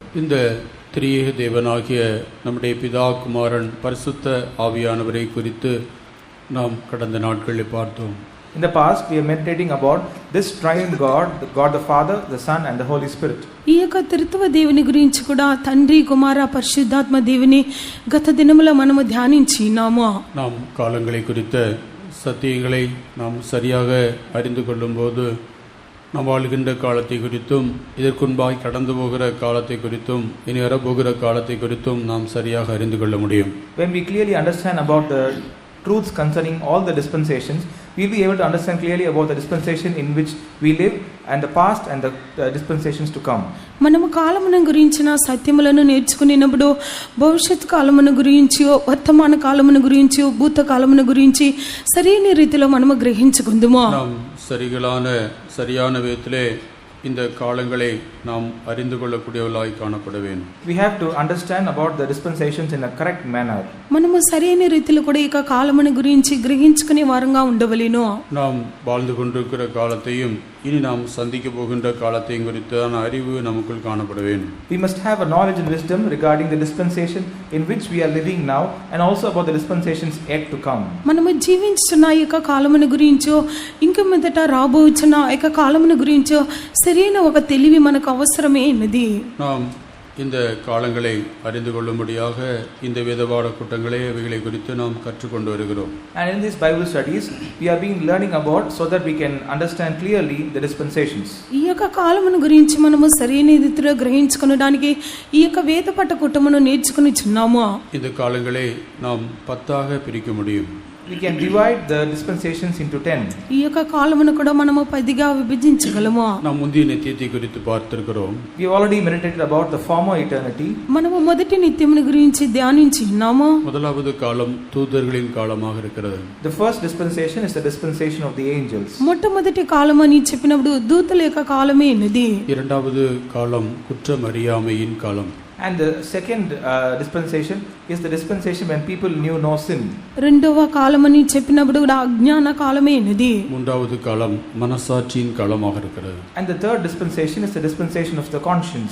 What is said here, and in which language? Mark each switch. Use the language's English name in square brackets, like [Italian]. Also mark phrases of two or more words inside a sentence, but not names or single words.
[Tamil] இந்த திரியேக தேவனாகிய நம்முடைய பிதா, குமாரன், பரிசுத்த ஆவியானவரை குறித்து நாம் கடந்த நாட்களில் பார்த்தோம். [English] In the past, we are meditating about this triune God, God the Father, the Son, and the Holy Spirit. [Telugu] ఈ యొక్క త్రిత్వ దేవుని గురించి కూడా తండ్రి, కుమార, పరిశుద్ధాత్మ దేవుని గత దినములో మనము ధ్యానించినాము. [Tamil] நாம் காலங்களை குறித்த சத்தியங்களை நாம் சரியாக அறிந்து கொள்ளும்போது நாம் வாழ்கின்ற காலத்தை குறித்தும் இதற்குன்பாய் கடந்து போகிற காலத்தை குறித்தும் இனி வரப்போகிற காலத்தை குறித்தும் நாம் சரியாக அறிந்து கொள்ள முடியும். [English] When we clearly understand about the truths concerning all the dispensations, we will be able to understand clearly about the dispensation in which we live and the past and the dispensations to come. [Telugu] మనము కాలమును గురించిన సత్యములను నేర్చుకునేటప్పుడు భవిష్యత్ కాలమును గురించి, వర్తమాన కాలమును గురించి, భూత కాలమును గురించి సరైన రీతిలో మనము గ్రహించుకుందుము. [Tamil] நாம் சரியான விதத்திலே இந்த காலங்களை நாம் அறிந்து கொள்ளக்கூடியவர்களாய் காணப்பட வேண்டும். [English] We have to understand about the dispensations in a correct manner. [Telugu] మనము సరైన రీతిలో కూడా ఈ కాలమును గురించి గ్రహించుకునే వారంగా ఉండవలెను. [Tamil] நாம் வாழ்ந்து கொண்டிருக்கிற காலத்தையும் இனி நாம் சந்திக்க போகின்ற காலத்தையும் குறித்தான அறிவு நமக்குள் காணப்பட வேண்டும். [English] We must have a knowledge and wisdom regarding the dispensation in which we are living now and also about the dispensations yet to come. [Telugu] మనము జీవించుచున్న ఈ కాలమును గురించో ఇంకా మీదట రాబోచున్న ఈ కాలమును గురించో సరైన ఒక తెలివి మనకు అవసరమే ఉన్నది. [Tamil] நாம் இந்த காலங்களை அறிந்து கொள்ளும்படியாக இந்த வேதபாட கூட்டங்களே இவைகளை குறித்து நாம் கற்றுக்கொண்டு வருகிறோம். [English] And in these Bible studies we are being learning about so that we can understand clearly the dispensations. [Telugu] ఈ యొక్క కాలమును గురించి మనము సరైన రీతిలో గ్రహించుకొనడానికి ఈ యొక్క వేదపాఠ కూటమును నేర్చుకొనిచున్నాము. [Tamil] இந்த காலங்களை நாம் 10ஆக பிரிக்க முடியும். [English] We can divide the dispensations into 10. [Telugu] ఈ యొక్క కాలమును కూడా మనము 10గా విభజించగలము. [Tamil] நாம் முந்திய நித்தியத்தை குறித்து பார்த்திருக்கிறோம். [English] We have already meditated about the former eternity. [Telugu] మనము మొదటి నిత్యమును గురించి ధ్యానించినాము. [Tamil] முதலாவது காலம் தூதர்களின் காலமாக இருக்கிறது. [English] The first dispensation is the dispensation of the angels. [Telugu] మొట్టమొదటి కాలం అని చెప్పినప్పుడు దూతల యొక్క కాలమే ఉన్నది. [Tamil] இரண்டாவது காலம் குற்றம் அறியாமையின் காலம். [English] And the second dispensation is the dispensation when people knew no sin. [Telugu] రెండవ కాలం అని చెప్పినప్పుడు అజ్ఞాన కాలమే ఉన్నది. [Tamil] மூன்றாவது காலம் மனசாட்சியின் காலமாக இருக்கிறது. [English] And the third dispensation is the dispensation of the conscience.